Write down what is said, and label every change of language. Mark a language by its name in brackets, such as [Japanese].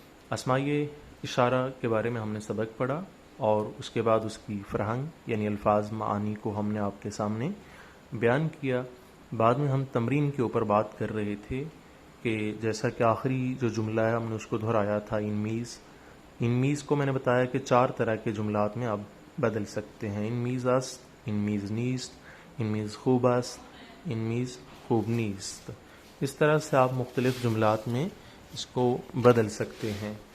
[Urdu] اسمائی اشارہ کے بارے میں ہم نے سبق پڑھا اور اس کے بعد اس کی فرہنگ یعنی الفاظ معانی کو ہم نے آپ کے سامنے بیان کیا. بعد میں ہم تمرین کے اوپر بات کر رہے تھے کہ جیسا کہ آخری جو جملہ ہے ہم نے اس کو دہرایا تھا، ان میز کو میں نے بتایا کہ 4 طرح کے جملات میں آپ بدل سکتے ہیں. [Persian] ان میز است، ان میز نیست، ان میز خوب است، ان میز خوب نیست. [Urdu] اس طرح سے آپ مختلف جملات میں اس کو بدل سکتے ہیں.